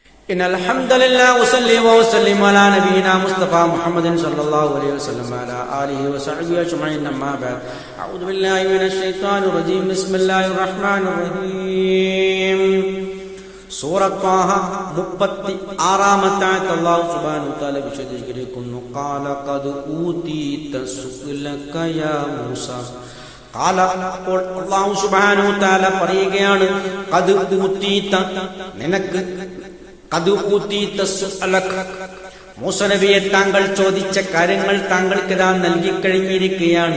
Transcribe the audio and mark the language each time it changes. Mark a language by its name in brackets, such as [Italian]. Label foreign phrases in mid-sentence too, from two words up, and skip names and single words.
[Arabic] إن الحمد لله وصلي وسلم على نبينا مصطفى محمد صلى الله عليه وسلم وعلى آله وصحبه أجمعين أما بعد أعوذ بالله من الشيطان الرجيم بسم الله الرحمن الرحيم [Malayalam] സൂറത്ത് ത്വാഹ 36-ാമത്തെ ആയത്ത് [Arabic] الله سبحانه وتعالى വിശദീകരിക്കുന്നു. قال قد أوتيت سؤلك يا موسى. [Malayalam] ഖാല അപ്പോൾ [Arabic] الله سبحانه وتعالى [Malayalam] പറയുകയാണ്, [Arabic] قد أوتيت [Malayalam] നിനക്ക്, [Arabic] قد أوتيت سؤلك [Malayalam] മൂസ നബിയെ താങ്കൾ ചോദിച്ച കാര്യങ്ങൾ താങ്കൾക്ക് നാം നൽകിക്കഴിഞ്ഞിരിക്കുകയാണ്.